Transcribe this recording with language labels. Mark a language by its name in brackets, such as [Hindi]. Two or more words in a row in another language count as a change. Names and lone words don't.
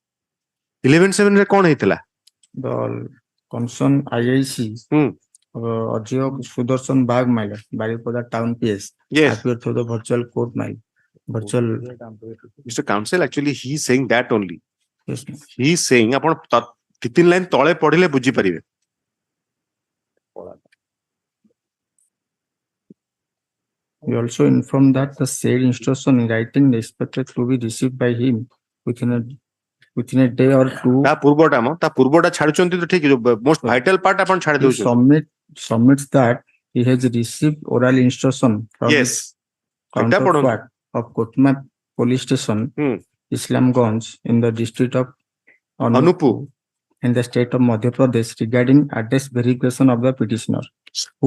[Odia] 11-7 ରେ କଉଣ ହେଇଥିଲା? [English] The concern IIC. Ajio Sudarshan Bag, my lord. Baripada Town PS. Yes. Appeared through the virtual court, my virtual. Mr. Counsel, actually he is saying that only. Yes, ma'am. He is saying [Odia] ଆପଣ 3 ଲାଇନ୍ ତଳେ ପଢିଲେ ବୁଝି ପାରିବେ. [English] We also inform that the said instruction in writing is expected to be received by him within a day or two. [Odia] ତା ପୂର୍ବଟା ଛାଡୁଛନ୍ତି ତ ଠିକ [English] most vital part [Odia] ଆପଣ ଛାଡି [English] He [Odia] ଦଉଛନ୍ତି. [English] submits that he has received oral instruction from Yes. his counterpart of Kotma police station, Islamganj, in the district of Anupu. in the state of Madhya Pradesh regarding address verification of the petitioner who